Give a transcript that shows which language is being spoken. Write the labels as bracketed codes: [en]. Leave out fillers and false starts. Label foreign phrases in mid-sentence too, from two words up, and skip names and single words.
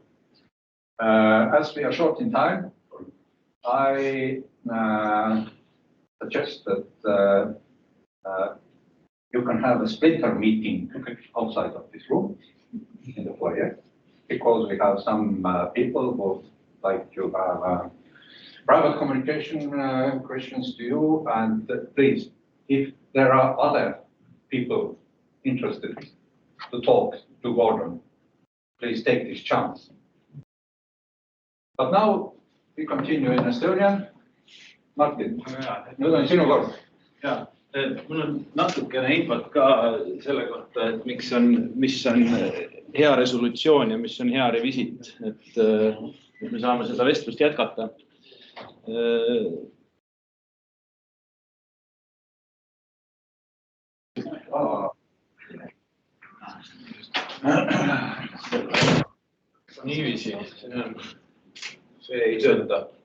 [en] As we are short in time, I suggest that you can have a splinter meeting outside of this room in the foyer, because we have some people who would like to have private communication questions to you. And please, if there are other people interested to talk to Gordon, please take this chance. But now we continue in Estonian. [et] Martin, nüüd on sinu kord. Ja, mul on natukene infot ka selle kohta, et mis on hea resolutsioon ja mis on hea revisit, et me saame seda vestlust jätkata. Niiviisi, see ei tööta.